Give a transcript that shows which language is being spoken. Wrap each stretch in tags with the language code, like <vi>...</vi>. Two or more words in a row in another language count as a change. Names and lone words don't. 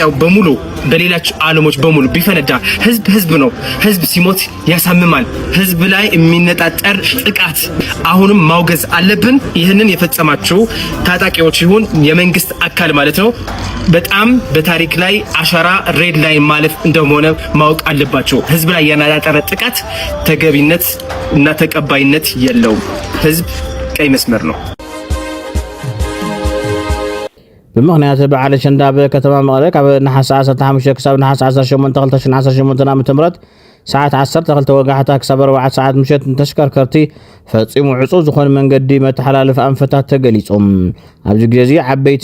<am>በሙሉ በሌሎች ዓለሞች በሙሉ ቢፈነዳ ህዝብ ነው። ህዝብ ሲሞት ያሳምማል። ህዝብ ላይ የሚነጣጠር ጥቃት አሁንም ማውገዝ አለብን። ይህንን የፈጸማችሁ ታጣቂዎች ይሁን የመንግስት አካል ማለት ነው በጣም በታሪክ ላይ አሻራ</am> <en>red line</en> <am>ማለፍ እንደሆነ ማወቅ አለባቸው። ህዝብ ላይ ያነጣጠረ ጥቃት ተገቢነት እና ተቀባይነት የለውም። ህዝብ ቀይ መስመር ነው።</am> <ti>ብምክንያት በዓል አሸንዳ በከተማ መቐለ ካብ ነሐስ 15 ክሳብ ነሐስ 18 2018 ዓ.ም ሰዓት 12 ወጋሕታ ክሳብ 4 ሰዓት ምሸት ተሽከርከርቲ ፈጺሙ ዕጹብ ዝኾነ መንገዲ መተሓላለፊ ኣንፈታት ተገሊጾም ኣብዚ ግዜ ዓበይቲ</ti>